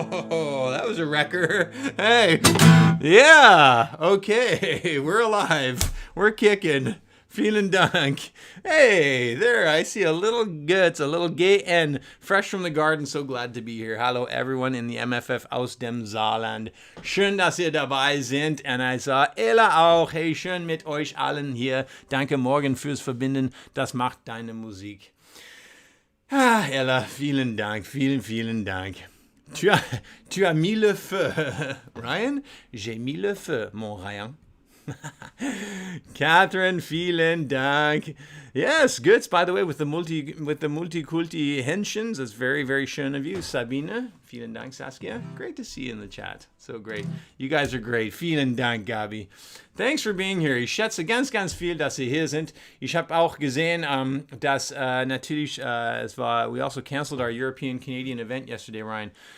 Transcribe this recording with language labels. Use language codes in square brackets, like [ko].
[en] Oh, that was a wrecker. Hey, yeah, okay, we're alive. We're kicking. [de] Vielen Dank. [en] Hey, there, I see a little guts, a little gay N, fresh from the garden. So glad to be here. Hallo, everyone in the MFF [de] aus dem Saarland. Schön, dass ihr dabei sind. Und ich sah Ella auch. Hey, schön mit euch allen hier. Danke, Morgen, fürs Verbinden. Das macht deine Musik. Ah, Ella, vielen Dank. Vielen Dank. [fr] Tu as mis le feu. Ryan, j'ai mis le feu, mon Ryan. [de] Catherine, vielen Dank. [en] Yes, good. By the way, with the multikulti Henshins, that's very, very schön of you. Sabine, [de] vielen Dank, [en] Saskia. Great to see you in the chat. So great. You guys are great. [de] Vielen Dank, [en] Gabi. Thanks for being here. [de] Ich schätze ganz viel, dass Sie hier sind. Ich habe auch gesehen, dass natürlich [en] we also canceled our European Canadian event yesterday, [de] Ryan.